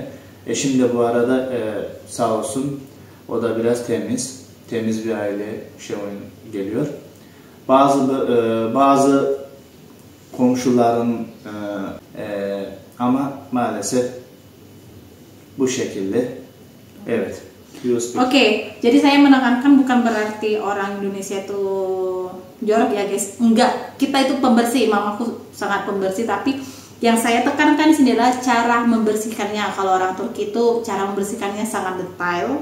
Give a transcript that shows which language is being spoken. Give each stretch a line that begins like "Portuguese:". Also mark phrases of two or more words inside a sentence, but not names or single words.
Turkish: Eşim de bu arada sağ olsun, o da biraz temiz bir aile geliyor. Bazı komşuların ama maalesef bu şekilde. Evet.
Indonesian: Oke, jadi saya menekankan bukan berarti orang Indonesia itu jorok ya guys. Enggak, kita itu pembersih, mamaku sangat pembersih, tapi yang saya tekankan di sini adalah cara membersihkannya. Kalau orang Turki itu cara membersihkannya sangat detail.